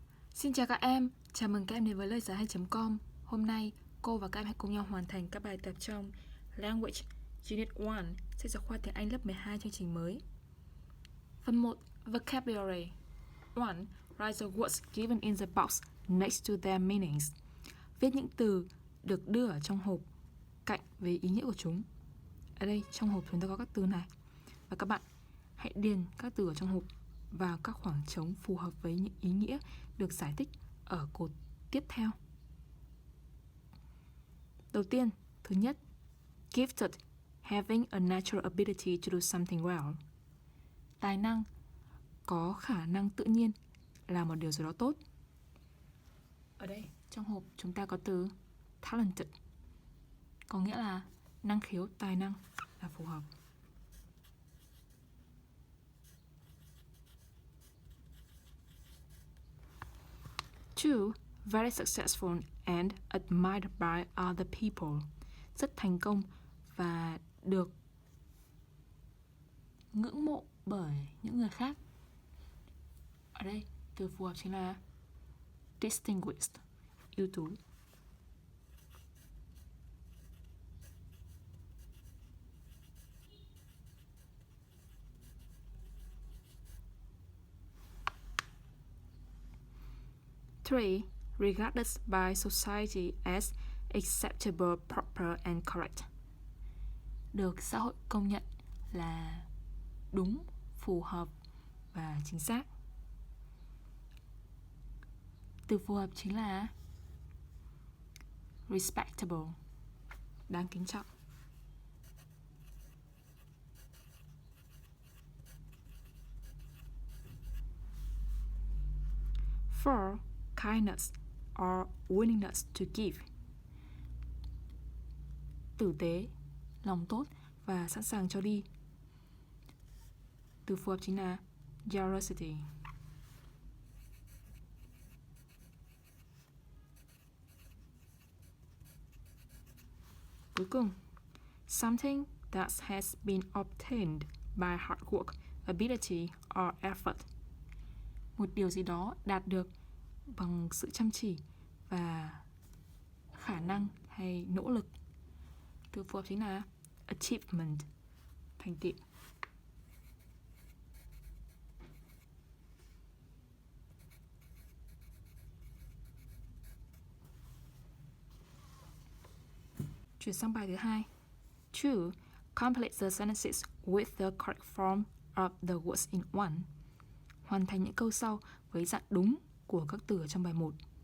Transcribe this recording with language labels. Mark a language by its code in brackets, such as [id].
[vi] Xin chào các em, chào mừng các em đến với Loigiaihay.com. Hôm nay, cô và các em hãy cùng nhau hoàn thành các bài tập trong Language Unit 1, sách giáo khoa tiếng Anh lớp 12 chương trình mới. Phần 1. Vocabulary. 1. [en] Write the words given in the box next to their meanings. [vi] Viết những từ được đưa ở trong hộp cạnh với ý nghĩa của chúng. Ở đây, trong hộp chúng ta có các từ này. Và các bạn hãy điền các từ ở trong hộp vào các khoảng trống phù hợp với những ý nghĩa được giải thích ở cột tiếp theo. Đầu tiên, thứ nhất, [en] gifted, having a natural ability to do something well. [vi] Tài năng, có khả năng tự nhiên làm một điều gì đó tốt. Ở đây, trong hộp chúng ta có từ talented, có nghĩa là năng khiếu, tài năng là phù hợp. [en] Two, very successful and admired by other people. [vi] Rất thành công và được ngưỡng mộ bởi những người khác. Ở đây, từ phù hợp chính là distinguished, ưu tú. [en] Three, regarded by society as acceptable, proper and correct. [vi] Được xã hội công nhận là đúng, phù hợp và chính xác. Từ phù hợp chính là respectable, đáng kính trọng. [en] Four, kindness or willingness to give. [vi] Tử tế, lòng tốt và sẵn sàng cho đi. Từ phù hợp chính là generosity. Cuối cùng, [en] something that has been obtained by hard work, ability or effort. [vi] Một điều gì đó đạt được bằng sự chăm chỉ và khả năng hay nỗ lực. Từ phù hợp chính là achievement, thành tựu. Chuyển sang bài thứ hai. [en] Two, complete the sentences with the correct form of the words in one. [vi] Hoàn thành những câu sau với dạng đúng của các từ ở trong bài 1.